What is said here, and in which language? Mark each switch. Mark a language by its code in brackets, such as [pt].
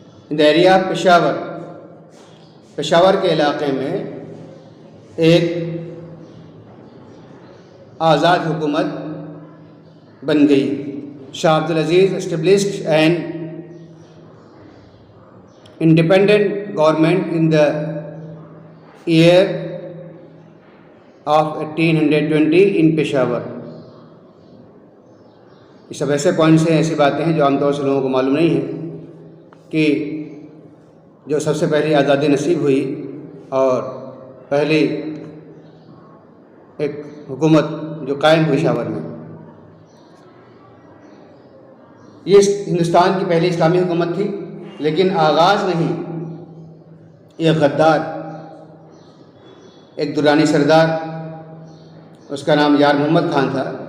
[en] in the area [ur] Peshawar کے علاقے میں ایک آزاد حکومت بن گئی۔ شاہ Abdul Aziz [en] Established an independent government in the year of 1820 in Peshawar. [ur] یہ سب ایسے پوائنٹس ہیں، ایسی باتیں ہیں جو عام طور سے لوگوں کو معلوم نہیں ہے کہ جو سب سے پہلی آزادی نصیب ہوئی اور پہلی ایک حکومت جو قائم ہوئی پشاور میں، یہ ہندوستان کی پہلی اسلامی حکومت تھی، لیکن آغاز نہیں ایک غدار، ایک درانی سردار، اس کا نام یار محمد خان تھا.